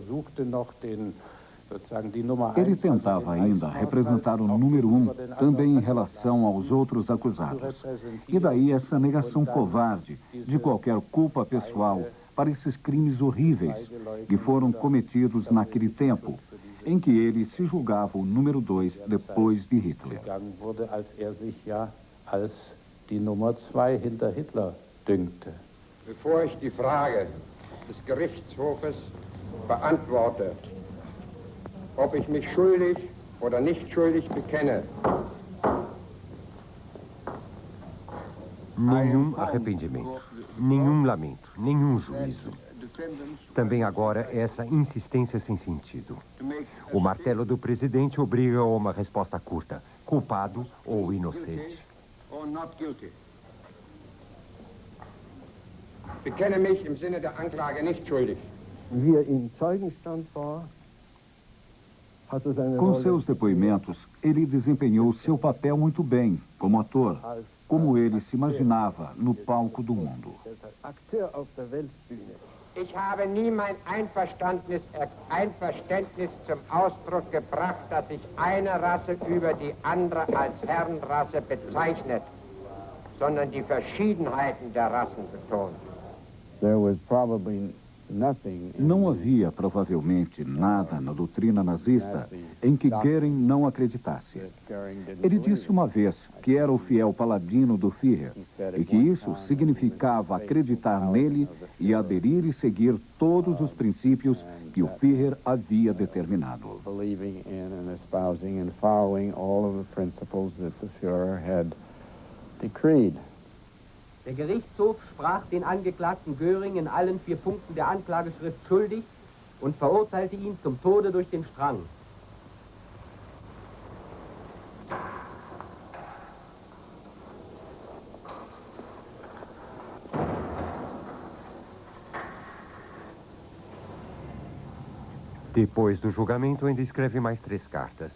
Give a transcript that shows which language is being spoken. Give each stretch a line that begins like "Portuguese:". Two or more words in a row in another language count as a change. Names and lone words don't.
Portuguese: Ele tentava ainda representar o número 1, também em relação aos outros acusados. E daí essa negação covarde de qualquer culpa pessoal para esses crimes horríveis que foram cometidos naquele tempo, em que ele se julgava o número 2 depois de Hitler.
German: Bevor ich die Frage des Gerichtshofes beantworte, ob ich mich schuldig oder nicht schuldig bekenne.
Portuguese: Nenhum arrependimento, nenhum lamento, nenhum juízo. Também agora essa insistência sem sentido. O martelo do presidente obriga a uma resposta curta, culpado ou inocente.
German: Bekenne mich im Sinne der Anklage nicht schuldig.
Portuguese: Com seus depoimentos, ele desempenhou seu papel muito bem, como ator, como ele se imaginava no palco do mundo.
German: Ich habe nie mein Einverständnis zum Ausdruck gebracht, dass sich eine Rasse über die andere als Herrenrasse bezeichnet, sondern die Verschiedenheiten der Rassen betont.
Portuguese: Não havia, provavelmente, nada na doutrina nazista em que Göring não acreditasse. Ele disse uma vez que era o fiel paladino do Führer e que isso significava acreditar nele e aderir e seguir todos os princípios que o Führer havia determinado.
German: Der Gerichtshof sprach den Angeklagten Göring in allen 4 Punkten der Anklageschrift schuldig und verurteilte ihn zum Tode durch den Strang.
Portuguese: Depois do julgamento, ainda escreve mais 3 cartas.